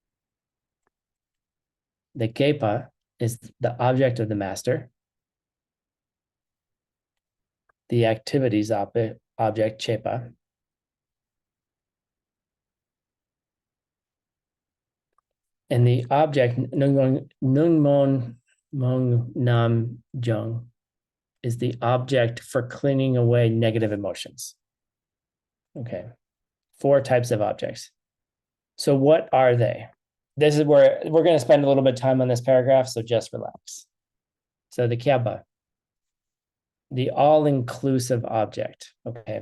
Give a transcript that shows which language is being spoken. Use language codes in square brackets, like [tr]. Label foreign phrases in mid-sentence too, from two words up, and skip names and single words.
[en] The kepa is the object of the master. The activities object, chepa. And the object, [bo] ཉོན་མོངས་རྣམ་སྦྱོང, [en] is the object for cleaning away negative emotions. Okay. 4 types of objects. So what are they? This is where we're going to spend a little bit of time on this paragraph, so just relax. So the kyaba, the all-inclusive object, okay?